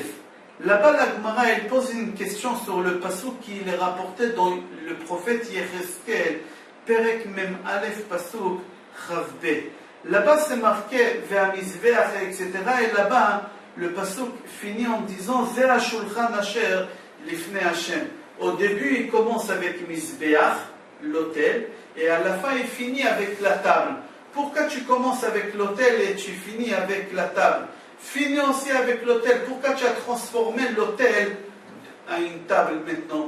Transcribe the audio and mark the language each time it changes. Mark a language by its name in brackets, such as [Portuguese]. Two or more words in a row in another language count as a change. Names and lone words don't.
[French] Là-bas, la Gemara, elle pose une question sur le pasuk qui est rapporté dans le prophète Yecheskel, [Hebrew] פרק מם אלף פסוק כב. [French] Là-bas, c'est marqué Ve'amizveach, etc. Et là-bas, le pasuk finit en disant [Hebrew] זה השלחן אשר לפני השם. [French] Au début, il commence avec Mizbeach, l'autel, et à la fin, il finit avec la table. Pourquoi tu commences avec l'autel et tu finis avec la table? Finis aussi avec l'autel. Pourquoi tu as transformé l'autel à une table maintenant?